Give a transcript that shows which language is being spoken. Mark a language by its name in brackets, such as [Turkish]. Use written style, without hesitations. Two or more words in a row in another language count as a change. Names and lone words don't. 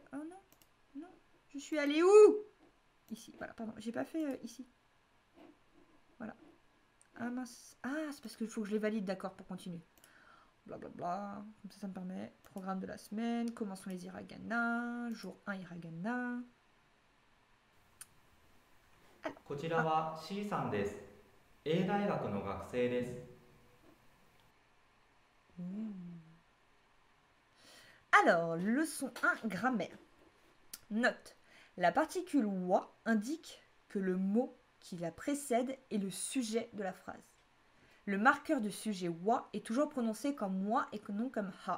[French] Oh non, non, je suis allée où? Ici, voilà, pardon, j'ai pas fait ici. Voilà. Ah mince. Ah, c'est parce qu'il faut que je les valide, d'accord, pour continuer. Blablabla. Comme ça me permet. Programme de la semaine. Commençons les hiragana. Jour 1 hiragana. [Japanese] こちらは C さんです。A 大学の学生です。 [French] Alors, leçon 1, grammaire. Note. La particule wa indique que le mot qui la précède est le sujet de la phrase. Le marqueur de sujet wa est toujours prononcé comme wa et non comme ha.